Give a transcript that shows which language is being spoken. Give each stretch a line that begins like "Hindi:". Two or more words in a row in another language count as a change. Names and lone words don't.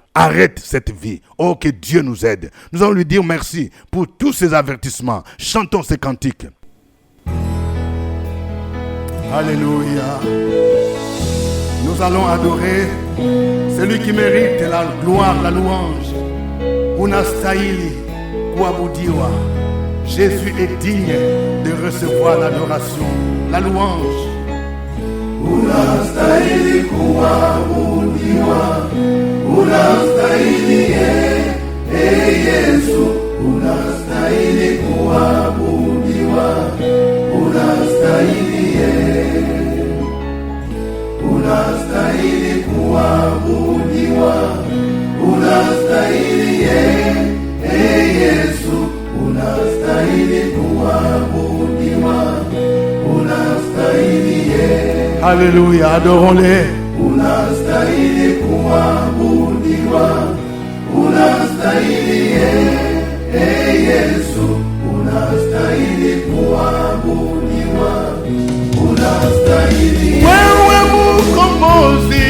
French: Arrête cette vie. Oh, que Dieu nous aide. Nous allons lui dire merci pour tous ces avertissements. Chantons ces cantiques. Alléluia. Nous allons adorer celui qui mérite la gloire, la louange.
Swahili: Unastahili kuabudiwa.
French: Jésus est digne de recevoir l'adoration, la louange.
Swahili: Unastahili kuabudiwa. Unastahili Yesu. Unastahili kuabudiwa. Unastahili unastahili kuabudiwa, unastahili Yesu, unastahili kuabudiwa, unastahili
French: Alléluia, adorons-les.
Swahili: Unastahili kuabudiwa, unastahili Yesu, unastahili kuabudiwa, unastahili wewe mkombozi,